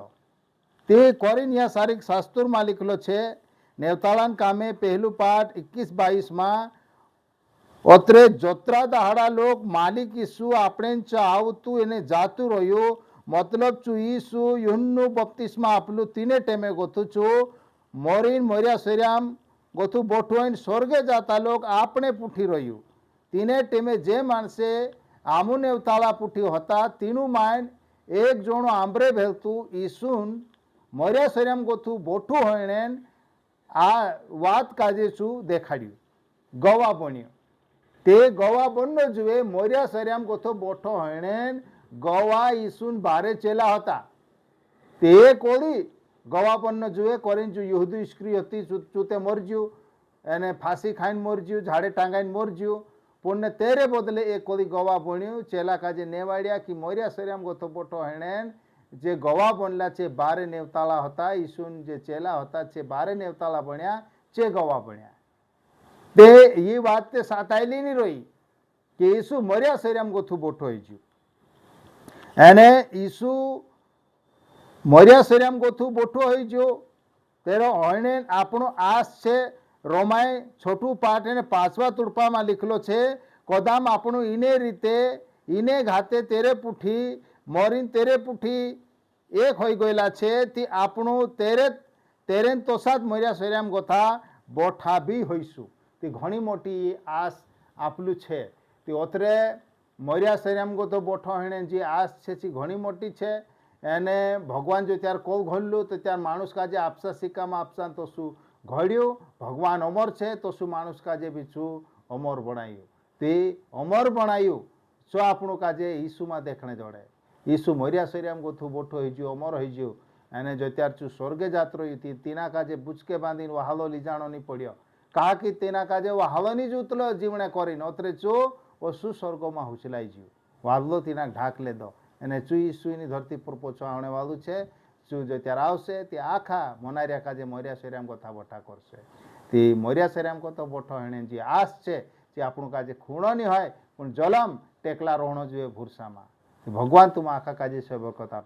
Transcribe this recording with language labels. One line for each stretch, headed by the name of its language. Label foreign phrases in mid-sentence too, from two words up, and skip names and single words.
Bhili: ते कोरीन या सारिक शास्त्र में लिखलो छे नेवताळान कामे पहलू पाठ 21-22 में ओतरे जोत्रा दहाड़ा लोग मालिक ईसु आपणे आवतु एने जातु रह्यो मतलब चू ईसु यूहन्नु बपतिस्मा आपलू तीने टेमे गोथु चू मोरीन मर्या सरियाम गोथु बोठोइन स्वर्गे जाता लोग आपने पुठी रह्यू. तीने टेमे जे माणसे आमुने अवताला पुठी होता तीनु माइन एक जोणो आंबरे भेलतु ईसुन मर्या सरियाम गोथु बोठू होइनेन आ वात काजे चू देखाड्यू गवा बन्यो. ते गवा बन्नो जुए मर्या सरियाम गोथो बोठो होइनेन गवा ईसुन बारे चेला होता. ते कोड़ी गवापन्न जुए कोरीन जो यहूदी स्त्री होती चूते मरज्यू एने फांसी खाइन मरज्यू झाड़े टांगाइन मरज्यू पुण्य तेरे बदले एक कोड़ी गवा बन्यू चेला काजे नेवाड़िया कि मर्या सरियाम गोथो बोठो हेणेन जे गवा बनला चे बारे नेवताला होता ईसुन जे चेला होता चे बारे नेवताला बन्या चे गवा बन्या. ते ये बात ते सातायली नहीं रही कि ईसु मर्या सरियाम गोथु बोठो होईज्यू एने ईसु मर्या सरियाम गोथु बोठो होई जो तेरो होने आपनो आस छे. रोमाय छोटू पाठ ने 5वा तुड़पा में लिखलो छे कोदाम आपनो इने रीते इने घाते तेरे पुठी मोरीन तेरे पुठी एक होई गयला छे ती आपनो तेरे तेरेन तोसाद मर्या सरियाम गोथा बोठा भी होईसु. ती घणी मोटी आस आपलू छे. ती ओतरे मर्या सरियाम गोथो बोठो हेणे जी आस छे ची घणी मोटी छे. एने भगवान जो त्यार कोल घोल्लू तो त्यार माणूस काजे आपसा सिक्का में आपसा तो शू घोड़्यू भगवान अमर छे तो शू माणूस काजे भी छू अमर बनायु. ते अमर बनायु सो आपणु काजे ईसु में देखने जोड़े. ईसु मर्या सरियाम गोथु बोठो होईज्यू अमर होईज्यू एने जो त्यार चू स्वर्गे जात रही थी तीना काजे बुचके बांधीने वहालो लीजाणो नहीं पड़्यो. कहा कि तेना काजे वहालो नहीं जूतलो जीवने करीने ओतरे चो ओसु स्वर्गो में हुचलाई ज्यू वादलो तीना ढाक ले दो एने चुई सुईनी धरती पर पोछवा आने वालू छे. चू जो त्यार आवशे ते आखा मनार्या काजे मर्या सरियाम गोथा बोठा करशे. ते मर्या सरियाम गोथो बोठो हेणे जी आस छे जे आपणु काजे खूणो नहीं होय पण जलम टेकला रोहणो जोईए भूरसामां. भगवान तुम आखा काजे से बरकत आप.